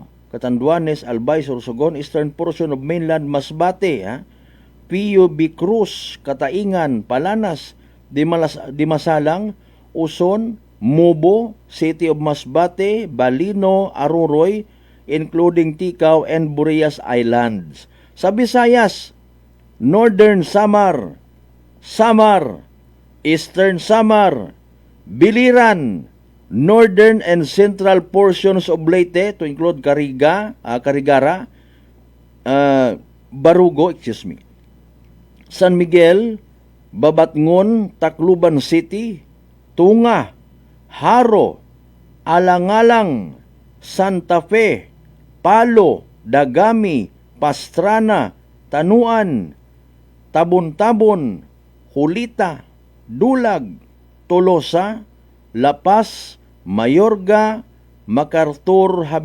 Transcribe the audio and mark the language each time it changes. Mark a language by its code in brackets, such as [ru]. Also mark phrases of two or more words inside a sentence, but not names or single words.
[en] Catanduanes, Albay, Sorsogon, eastern portion of mainland Masbate, Pio Cruz, Kataingan, Palanas, Dimasalang, Uson, Mubo, City of Masbate, Balino, Aruroy, including Ticao and Burias Islands. Sa Visayas, Northern Samar, Eastern Samar, Biliran, Northern and Central portions of Leyte to include Carigara, Barugo, San Miguel, Babatngon, Tacloban City, Tunga, Haro, Alangalang, Santa Fe, Palo, Dagami, Pastrana, Tanuan, Tabon-Tabon, Hulita, Dulag, Tolosa, La Paz, Mayorga, MacArthur,